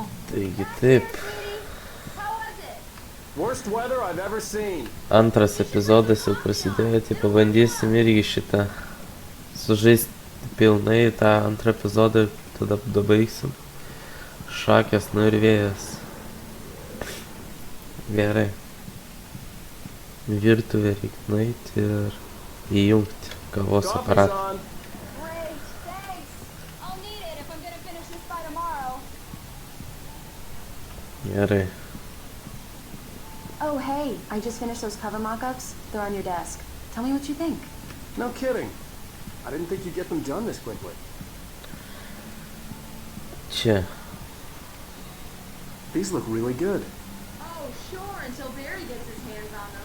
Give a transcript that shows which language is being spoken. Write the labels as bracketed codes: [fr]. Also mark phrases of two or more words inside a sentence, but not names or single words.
[lt] Taigi taip. [en] Worst weather I've ever seen. [lt] Antras epizodas jau prasidėjo, tai pabandysim irgi šitą sužaisti pilnai tą antrą epizodą ir tada baigsim. Šakės, nu ir vėjas. Gerai. Virtuvę reikia nueiti ir įjungti kavos aparatą. Gerai. [en] Oh, hey, I just finished those cover mock-ups. They're on your desk. Tell me what you think. No kidding. I didn't think you'd get them done this quickly. [lt] Čia. [en] These look really good. Oh, sure, until Barry gets his hands on them.